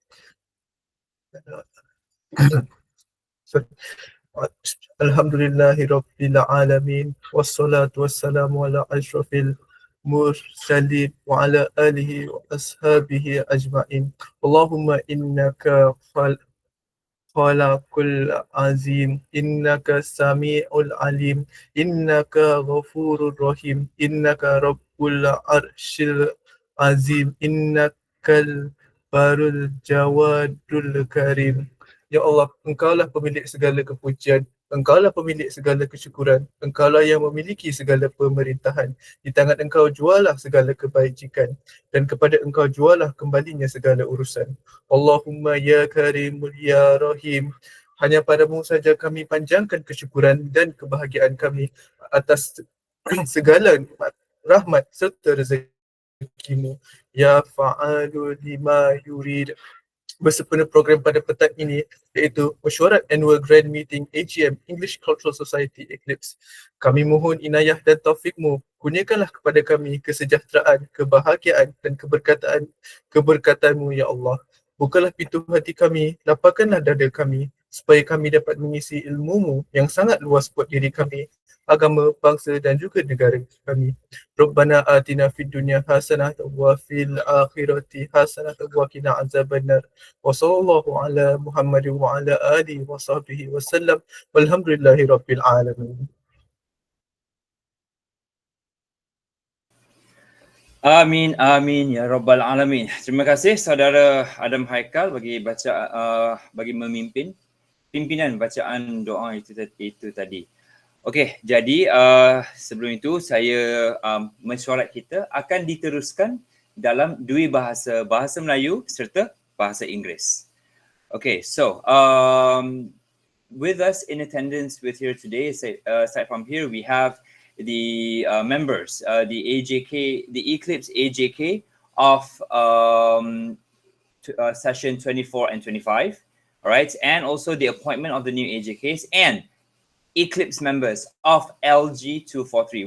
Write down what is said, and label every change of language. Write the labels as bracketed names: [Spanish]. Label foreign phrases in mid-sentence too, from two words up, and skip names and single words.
[Arabic] الحمد لله رب العالمين والصلاة والسلام على أشرف المرسلين وعلى آله وأصحابه أجمعين. اللهم إنك خالق العظيم إنك سميع العليم إنك غفور الرحيم إنك رب العرش العظيم, إنك البر الجواد الكريم. يا الله, [Malay] Engkaulah pemilik segala kepujian, Engkaulah pemilik segala kesyukuran, Engkaulah yang memiliki segala pemerintahan. Di tangan Engkau jualah segala kebajikan, dan kepada Engkau jualah kembalinya segala urusan. [Arabic] اللهم يا كريم يا رحيم. [Malay] Hanya padamu saja kami panjangkan kesyukuran dan kebahagiaan kami atas segala nikmat, rahmat serta rezekimu. [Arabic] يا فعال لما يريد. [Malay] Bersempena program pada petang ini iaitu Mesyuarat [English] Annual Grand Meeting [Malay] AGM English Cultural Society Eclipse. Kami mohon inayah dan taufikmu. Kurniakanlah kepada kami kesejahteraan, kebahagiaan dan keberkatanmu [Arabic] يا الله. [Malay] Bukalah pintu hati kami, lapangkanlah dada kami supaya kami dapat mengisi ilmumu yang sangat luas buat diri kami, agama, bangsa dan juga negara kami. [Arabic] ربنا آتنا في الدنيا حسنة وفي الآخرة حسنة وقنا عذاب النار. وصلى الله على محمد وعلى آله وصحبه وسلم. والحمد لله رب العالمين. آمين آمين يا رب العالمين. [Malay] Terima kasih saudara Adam Haikal bagi memimpin pimpinan bacaan doa itu tadi. Okey, jadi sebelum itu saya mesyuarat kita akan diteruskan dalam dua bahasa, bahasa Melayu serta bahasa Inggeris. [English] Okay, so with us in attendance with here today, aside from here, we have the members, the Eclipse AJK of session 24 and 25, all right, and also the appointment of the new AJKs and Eclipse members of LG243.